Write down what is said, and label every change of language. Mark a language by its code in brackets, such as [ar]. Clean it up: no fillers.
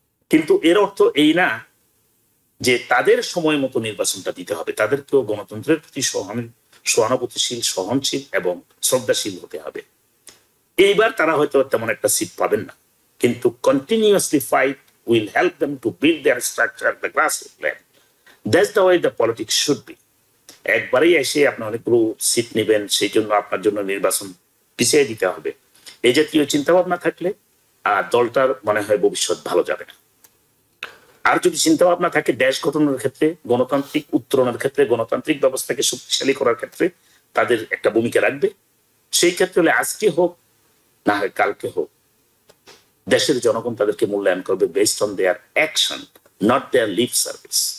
[bn] কিন্তু এর অর্থ এই না যে তাদের সময় মতো নির্বাচনটা দিতে হবে। তাদেরকেও গণতন্ত্রের প্রতি সহানুভূতিশীল, সহনশীল এবং শ্রদ্ধাশীল হতে হবে। এইবার তারা হয়তো তেমন একটা সিট পাবেন না, কিন্তু [en] Continuously fight will help them to build their structure at the grassroots level. That's the way the politics should be. [bn] একবারেই এসে আপনি অনেকগুলো সিট নেবেন, সেই জন্য আপনার জন্য নির্বাচন পিছিয়ে দিতে হবে, এই জাতীয় চিন্তা ভাবনা থাকলে দলটার মনে হয় ভবিষ্যৎ ভালো যাবে না। আর যদি চিন্তা ভাবনা থাকে দেশ গঠনের ক্ষেত্রে, গণতান্ত্রিক উত্তরণের ক্ষেত্রে, গণতান্ত্রিক ব্যবস্থাকে শক্তিশালী করার ক্ষেত্রে তাদের একটা ভূমিকা রাখবে, সেই ক্ষেত্রে হলে আজকে হোক না হয় কালকে হোক, দেশের জনগণ তাদেরকে মূল্যায়ন করবে [en] Based on their action, not their lip service.